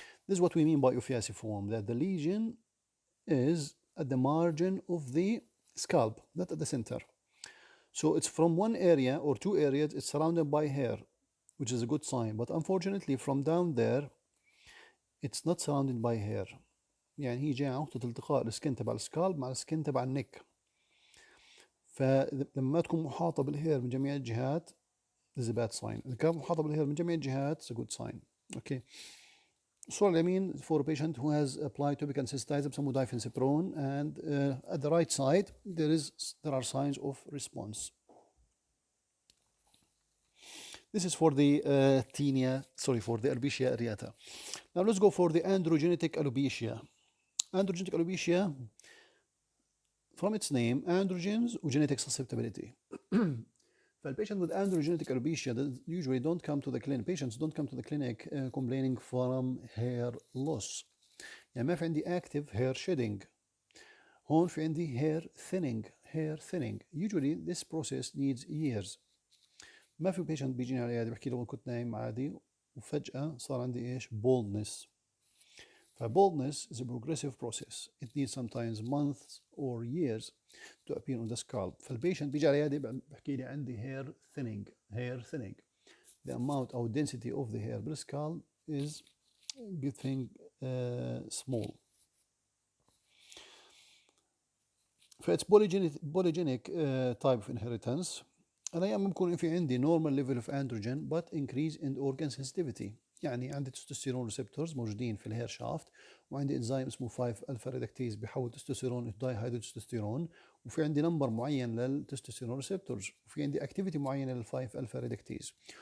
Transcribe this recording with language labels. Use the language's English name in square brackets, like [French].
[English] This is what we mean by ophioiciform, that the lesion is at the margin of the scalp, not at the center. So it's from one area or two areas, it's surrounded by hair, which is a good sign. But unfortunately, from down there, it's not surrounded by hair. [Arabic] يعني هي جايه نقطة التقاء السكن تبع السكالب مع السكن تبع النك. فلما تكون محاطة بالهير من جميع الجهات [English] is a bad sign. [Arabic] إذا كانت محاطة بالهير من جميع الجهات [English] it's a good sign. Okay. [Arabic] الصورة اليمين [English] for a patient who has applied topical sensitizer [Arabic] بسموه [English] diphenhydramine and at the right side there are signs of response. This is for the for the alopecia areata. Now let's go for the androgenetic alopecia. Androgenetic alopecia, from its name, androgens or genetic susceptibility. Patients with androgenetic alopecia usually don't come to the clinic. Patients don't come to the clinic complaining from hair loss. [Arabic] يعني ما في عندي [English] active hair shedding. [Arabic] هون في عندي [English] hair thinning. Usually this process needs years. [Arabic] ما في patient بيجيني على العيادة بحكي له كنت نايم عادي وفجأة صار عندي ايش؟ baldness. [English] Baldness is a progressive process. It needs sometimes months or years to appear on the scalp. [Arabic] فالبيشنت بيجي على العيادة بحكي لي عندي [English] hair thinning. The amount or density of the hair per scalp is getting small. فإتس polygenic type of inheritance. [Arabic] أنا أيام بكون في عندي [English] normal level of androgen but increase in organ sensitivity. [Arabic] يعني عندي تستوستيرون ريسبتورز موجودين في الهير شافت وعندي انزيم اسمه 5 الفا ريدكتيز بيحول تستوستيرون داي هيدروتستوستيرون وفي عندي نمبر معين للتستوستيرون ريسبتورز وفي عندي اكتيفيتي معينه لل 5 الفا ريدكتيز.